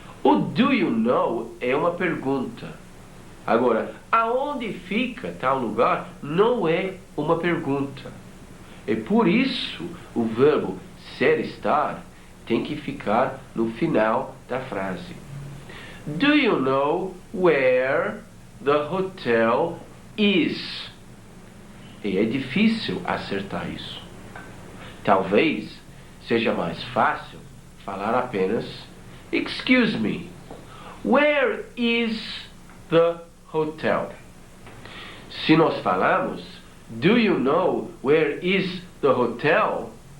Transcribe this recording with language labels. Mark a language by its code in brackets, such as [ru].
[pt] O do you know é uma pergunta. Agora, aonde fica tal lugar não é uma pergunta. E por isso o verbo ser estar tem que ficar no final da frase. [en] Do you know where the hotel is? [pt] E é difícil acertar isso. Talvez seja mais fácil falar apenas [en] Excuse me, where is the hotel? [pt] Se nós falamos [en] Do you know where is the hotel?